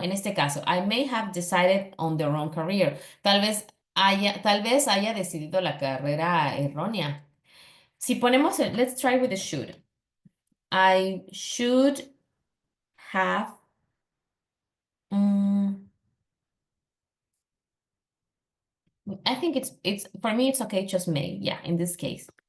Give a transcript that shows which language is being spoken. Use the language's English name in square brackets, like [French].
[Spanish] En este caso, [English] I may have decided on the wrong career. [Spanish] Tal vez haya decidido la carrera errónea. Si ponemos [English] let's try with the should. I should have I think it's for me it's okay, just may, yeah, in this case.